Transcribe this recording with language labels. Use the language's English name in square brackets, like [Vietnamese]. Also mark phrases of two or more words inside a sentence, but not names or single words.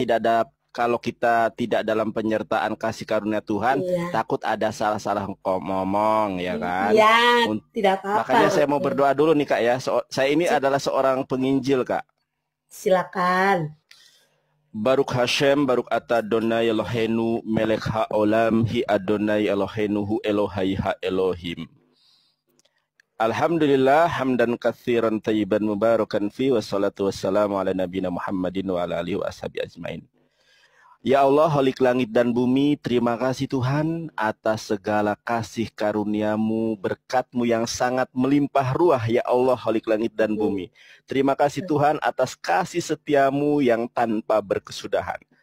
[Indonesian] kalau kita tidak dalam penyertaan kasih karunia Tuhan, Iya. takut ada salah-salah ngomong ya kan. Iya, Un- tidak apa-apa. Makanya saya mau Oke. berdoa dulu nih Kak ya. Saya ini adalah seorang penginjil Kak. Silakan. [Hebrew] ברוך השם, ברוך אתה אדוני אלוהינו, מלך העולם, הי אדוני אלוהינו, הוא אלוהי האלוהים. [Arabic] الحمد لله، حمدا كثيرا طيبا مباركا في، والصلاة والسلام على نبينا محمد وعلى آله وأصحابه أجمعين. [Indonesian] Ya Allah, Khalik langit dan bumi, terima kasih Tuhan atas segala kasih karuniamu, berkatmu yang sangat melimpah ruah, ya Allah, Khalik langit dan bumi. Terima kasih Tuhan atas kasih setiamu yang tanpa berkesudahan.